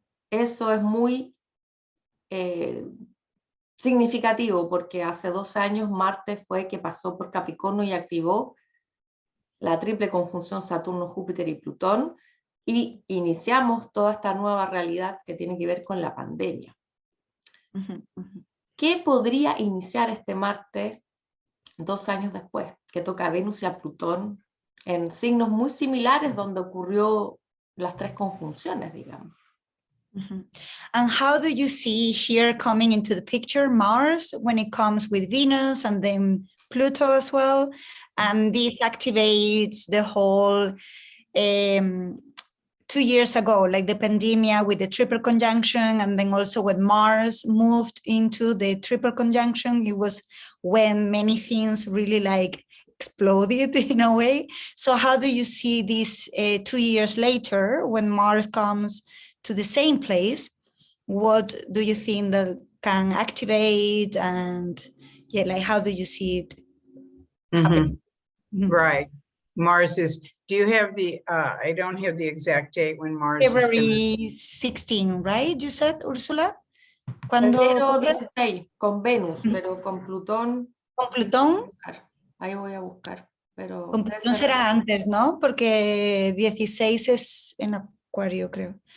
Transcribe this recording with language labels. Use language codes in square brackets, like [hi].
[es] Eso es muy significativo, porque hace 2 años Marte fue que pasó por Capricornio y activó la triple conjunción Saturno, Júpiter y Plutón, y iniciamos toda esta nueva realidad que tiene que ver con la pandemia. ¿Qué podría iniciar este Marte 2 años después? Que toca a Venus y a Plutón en signos muy similares donde ocurrió las 3 conjunciones, digamos. [en] And how do you see here coming into the picture Mars when it comes with Venus and then Pluto as well? And this activates the whole 2 years ago, like the pandemia with the triple conjunction, and then also when Mars moved into the triple conjunction, it was when many things really like exploded in a way. So how do you see this 2 years later when Mars comes to the same place? What do you think that can activate, and yeah, like how do you see it happen? Right. Mars is, do you have the, I don't have the exact date when Mars February 16, right? You said, Ursula? [es] Febrero 16, con Venus, pero con Plutón. ¿Con Plutón? Ahí voy a buscar. Pero con Plutón será antes, ¿no? Porque 16 es en Acuario, creo.